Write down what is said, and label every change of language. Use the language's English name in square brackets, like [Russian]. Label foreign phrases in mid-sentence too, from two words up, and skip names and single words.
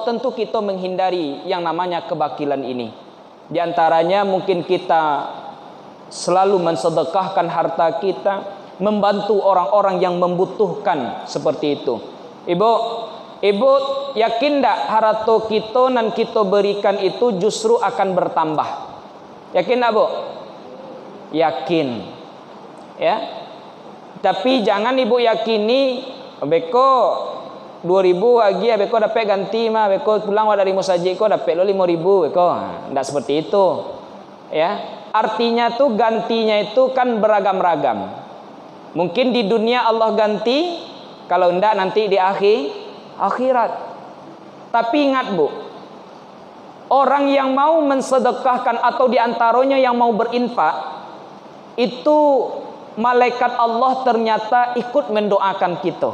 [Indonesian] Tentu kita menghindari yang namanya kebakilan ini. Di antaranya mungkin kita selalu mensedekahkan harta kita, membantu orang-orang yang membutuhkan seperti itu. Ibu yakin tak harta kita dan kita berikan itu justru akan bertambah? Yakin tak bu? Yakin. [Minangkabau] Ya. Tapi jangan ibu yakini beko 2000 lagi beko dapat ganti mah beko pulang dari musajid ko dapat lo 5000 beko. [Indonesian] Enggak seperti itu. Ya. Artinya tuh gantinya itu kan beragam-ragam. Mungkin di dunia Allah ganti, kalau enggak nanti di akhirat. Tapi ingat bu, orang yang mau mensedekahkan atau diantaranya yang mau berinfak, itu malaikat Allah ternyata ikut mendoakan kita.